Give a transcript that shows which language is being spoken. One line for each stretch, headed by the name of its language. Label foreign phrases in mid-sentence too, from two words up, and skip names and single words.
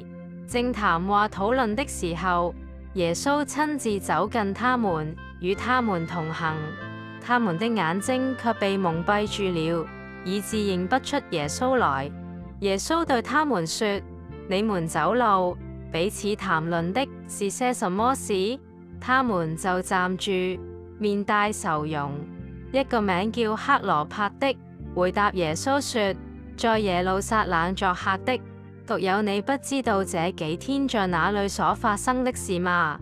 Chinese: 正談話討論的時候，耶穌親自走近他們，與他們同行。他們的眼睛卻被蒙蔽住了，以致認不出耶穌來。耶穌對他們說：你們走路，彼此談論的是些什麼事？他們就站住，面帶愁容。一個名叫克羅帕的回答耶穌說：在耶路撒冷作客的，獨有你不知道這幾天在哪裏所發生的事嗎？